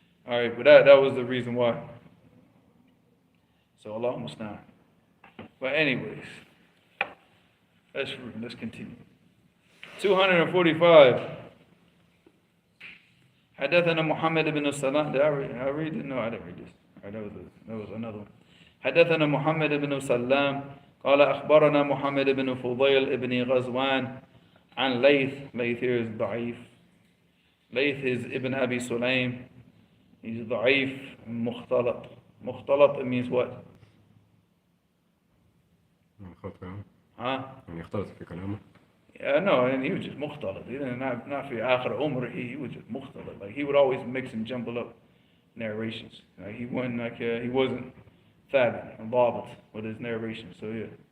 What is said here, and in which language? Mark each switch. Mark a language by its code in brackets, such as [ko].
[en] Alright, but that was the reason why. So Allah musta'an. But anyways, let's continue. 245. [ar] حدثنا محمد بن السلام. [en] Did I read it? No, I didn't read this. All right, that was another one. [ar] حدثنا محمد بن سلام قال أخبرنا محمد بن فضيل بن غزوان عن ليث [en] here is [ar] ضعيف. [en] Layth is Ibn Abi Sulaym. He's [ar] ضعيف مختلط. [en] مختلط means what? Huh? [ar] يختلط في كلامه. [en] Yeah, no, and he was just mukhtalat. He didn't not for akhir umr. He was just mukhtalat. Like he would always mix and jumble up narrations. Like he wasn't thabit and babat with his narration. So yeah.